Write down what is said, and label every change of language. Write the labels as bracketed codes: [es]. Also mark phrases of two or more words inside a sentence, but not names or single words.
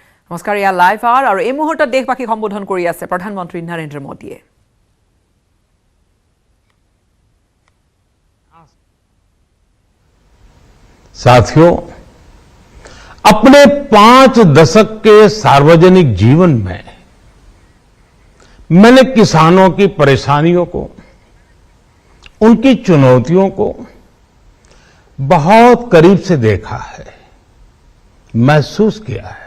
[as] নমস্কাৰ, ইয়া লাইভ আৱাৰ আৰু এই মুহূৰ্তত দেশবাসীক সম্বোধন কৰি আছে প্ৰধানমন্ত্ৰী নৰেন্দ্ৰ মোদীয়ে। [hi] साथियों, अपने 5 दशक के सार्वजनिक जीवन में मैंने किसानों की परेशानियों को, उनकी चुनौतियों को बहुत करीब से देखा है, महसूस किया है।